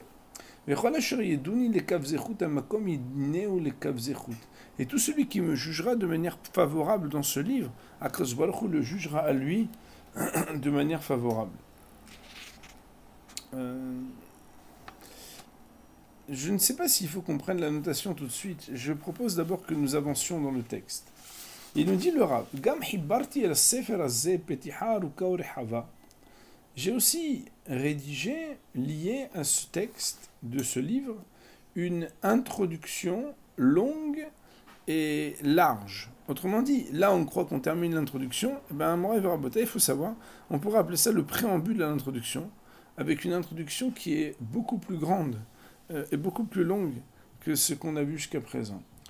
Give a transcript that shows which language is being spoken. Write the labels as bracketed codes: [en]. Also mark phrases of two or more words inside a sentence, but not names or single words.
[fr] Et tout celui qui me jugera de manière favorable dans ce livre, [he] הקדוש ברוך הוא [fr] le jugera à lui de manière favorable. je ne sais pas s'il faut qu'on prenne la notation tout de suite. Je propose d'abord que nous avancions dans le texte. Il nous dit le Rav, [he] גם חיברתי אל ספר הזה פתיחה ארוכה ורחבה. [fr] J'ai aussi rédigé, lié à ce texte de ce livre, une introduction longue et large. Autrement dit, là on croit qu'on termine l'introduction, il faut savoir, on pourrait appeler ça le préambule à l'introduction, avec une introduction qui est beaucoup plus grande et beaucoup plus longue que ce qu'on a vu jusqu'à présent.